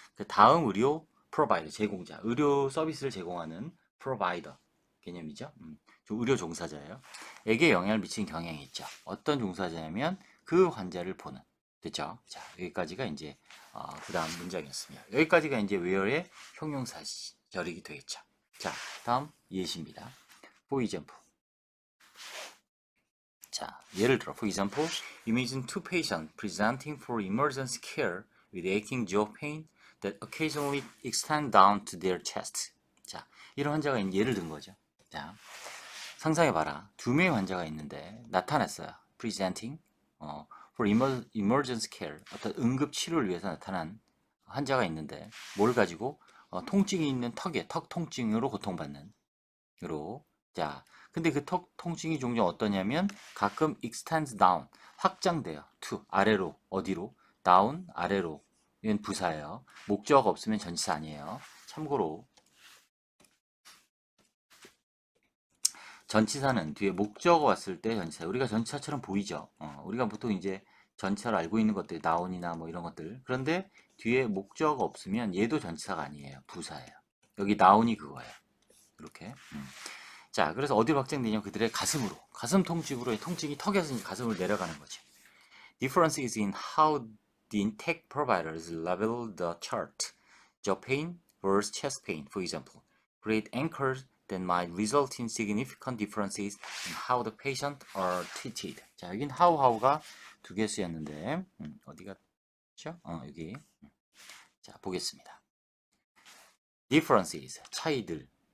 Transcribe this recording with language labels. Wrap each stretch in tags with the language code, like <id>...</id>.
<ko>그 다음 의료 provider 제공자, 의료 서비스를 제공하는 provider 개념이죠. 의료 종사자예요. 에게 영향을 미치는 경향이 있죠. 어떤 종사자냐면 그 환자를 보는. 됐죠? 자, 여기까지가 이제 그 다음 문장이었습니다. 여기까지가 이제 where의 형용사절이 되겠죠. 자, 다음 예시입니다.</ko> <en>For example.</en> <ko>자, 예를 들어,</ko> <en>for example, imagine two patients presenting for emergency care with aching jaw pain that occasionally extend down to their chest.</en> <ko>자, 이런 환자가 예를 든 거죠. 자, 상상해봐라. 두 명의 환자가 있는데 나타났어요.</ko> <en>presenting for emergency care</en> <ko>어떤 응급 치료를 위해서 나타난 환자가 있는데 뭘 가지고 통증이 있는 턱 통증으로 고통받는 으로 자 근데 그 턱 통증이 종종 어떠냐면 가끔 extends down 확장돼요. to 아래로 어디로 down 아래로 이건 부사예요. 목적 없으면 전치사 아니에요. 참고로 전치사는 뒤에 목적어 왔을 때 전치사. 우리가 전치사처럼 보이죠. 우리가 보통 이제 전치사를 알고 있는 것들, 나온이나 뭐 이런 것들. 그런데 뒤에 목적어 없으면 얘도 전치사가 아니에요. 부사예요. 여기 나온이 그거예요. 이렇게. 자, 그래서 어디로 확장되냐면 그들의 가슴으로. 가슴 통증으로 통증이 턱에서 가슴으로 내려가는 거죠.</ko> <en>Difference is in how the intake providers label the chart. Jaw pain versus chest pain, for example. Create anchors that might result in significant differences in how the patient are treated.</en> <ko>자, 여긴 how가 두 개 쓰였는데 어디 갔죠? 여기. 자, 보겠습니다. Differences, 차이들.</ko>